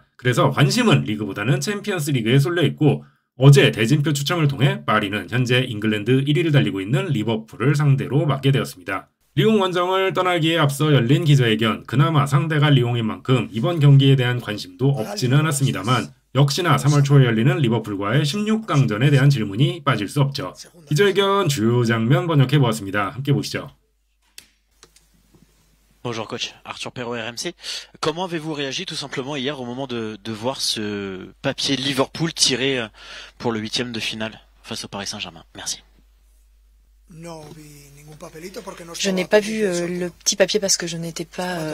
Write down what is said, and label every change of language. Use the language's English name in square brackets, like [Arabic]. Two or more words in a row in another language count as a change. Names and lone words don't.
[Korean] 그래서 관심은 리그보다는 챔피언스 리그에 쏠려 있고 어제 대진표 추첨을 통해 파리는 현재 잉글랜드 1위를 달리고 있는 리버풀을 상대로 맞게 되었습니다. 리옹 원정을 떠나기에 앞서 열린 기자회견, 그나마 상대가 리옹인 만큼 이번 경기에 대한 관심도 없지는 않았습니다만 역시나 3월 초에 열리는 리버풀과의 16강전에 대한 질문이 빠질 수 없죠. 기자회견 주요 장면 번역해보았습니다. 함께 보시죠. [French] Bonjour coach, Arthur Perrault RMC. Comment avez-vous réagi tout simplement hier au moment de voir ce papier Liverpool tiré pour le huitième de finale face au Paris Saint-Germain? Merci. Je n'ai pas vu le petit papier parce que je n'étais pas...